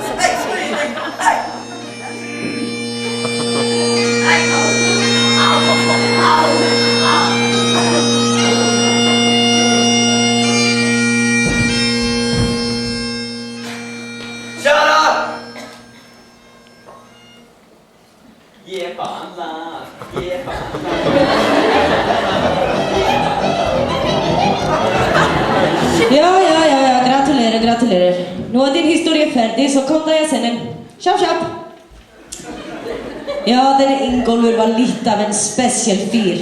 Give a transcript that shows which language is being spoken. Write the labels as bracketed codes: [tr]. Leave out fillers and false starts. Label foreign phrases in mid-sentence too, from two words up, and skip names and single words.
[en] Hey, hey! Shut up! [sv] Ge fan land. Ge fan [no] Ja, gratulerer. Nå er din historie ferdig, så kom deg og send den. Kjapp. Ja, denne Ingolfur var litt av en spesiell fyr.